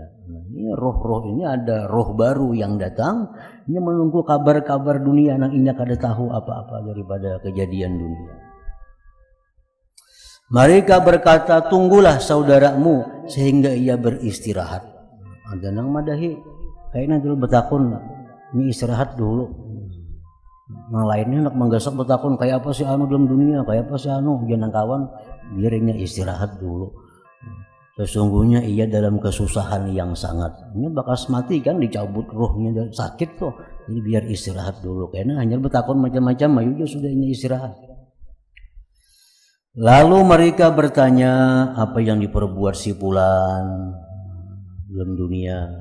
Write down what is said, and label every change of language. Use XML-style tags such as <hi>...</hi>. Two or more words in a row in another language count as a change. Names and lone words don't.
<id>Nah, ini roh-roh ini ada roh baru yang datang, ini menunggu kabar-kabar dunia yang ini kada tahu apa-apa daripada kejadian dunia. Mereka berkata, tunggulah saudaramu sehingga ia beristirahat.</id> <bjn>Ada nang madahi, kayaknya dulu betakun ini istirahat dulu. Nah lainnya nak menggasak betakun kayak apa sih anu dalam dunia, kayak apa sih anu jangan kawan,</bjn> <id>biarnya istirahat dulu. Sesungguhnya ia dalam kesusahan yang sangat.</id> <bjn>Ini bakas mati kan, dicabut rohnya, sakit tuh.</bjn> <id>Jadi biar istirahat dulu. Karena hanya betakun macam-macam, ayo dia sudah ini istirahat. Lalu mereka bertanya, apa yang diperbuat si fulan dalam dunia?</id>